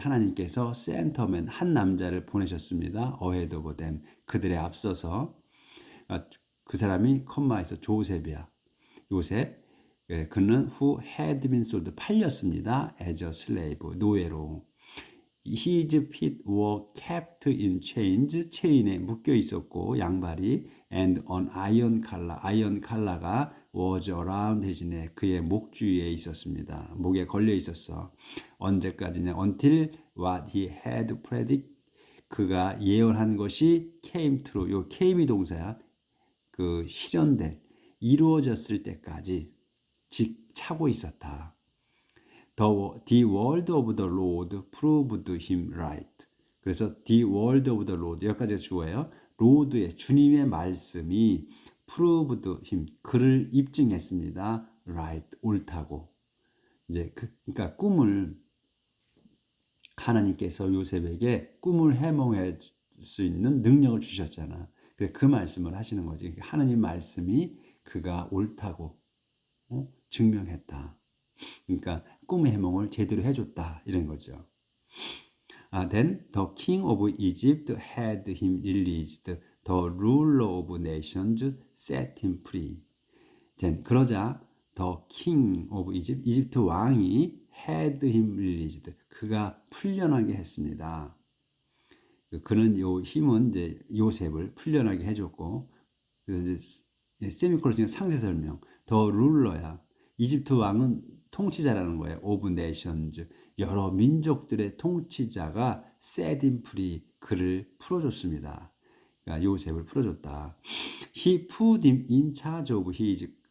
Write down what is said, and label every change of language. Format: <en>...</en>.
<ko>하나님께서 센터맨 한 남자를 보내셨습니다.</ko> <en>ahead of them,</en> <ko>그들의 앞서서. 그 사람이 컴마에서 조셉이야. 요셉.</ko> <en>그는 who had been sold,</en> <ko>팔렸습니다.</ko> <en>as a slave,</en> <ko>노예로.</ko> <en>His feet were kept in chains,</en> <ko>체인에 묶여 있었고 양발이,</ko> <en>and an iron collar가 was around his neck,</en> <ko>그의 목 주위에 있었습니다. 목에 걸려 있었어. 언제까지냐?</ko> <en>Until what he had predicted,</en> <ko>그가 예언한 것이</ko> <en>came true.</en> <ko>요 came이 동사야. 그 이루어졌을 때까지 차고 있었다.</ko> <en>The word of the Lord proved him right.</en> <ko>그래서</ko> <en>the word of the Lord,</en> <ko>여기까지가 주어예요. 로드의 주님의 말씀이</ko> <en>proved him,</en> <ko>그를 입증했습니다. right, 옳다고. 이제 그러니까 꿈을 하나님께서 요셉에게 꿈을 해몽할 수 있는 능력을 주셨잖아. 그 말씀을 하시는 거지. 하나님 말씀이 그가 옳다고 증명했다. 그러니까 꿈의 해몽을 제대로 해줬다 이런 거죠.</ko> <en>Then the king of Egypt had him released. The ruler of nations set him free. Then</en> <ko>그러자</ko> <en>the king of Egypt,</en> <ko>이집트 왕이</ko> <en>had him released.</en> <ko>그가 풀려나게 했습니다. 그는 요 힘은 이제 요셉을 풀려나게 해줬고, 그래서 이제 세미콜론 중에 상세 설명. 더 룰러야. 이집트 왕은 통치자라는 거예요. 오브 네이션즈. 여러 민족들의 통치자가</ko> <en>set him free.</en> <ko>그를 풀어줬습니다. 그러니까 요셉을 풀어줬다.</ko> <en>He put him in charge of his.</en>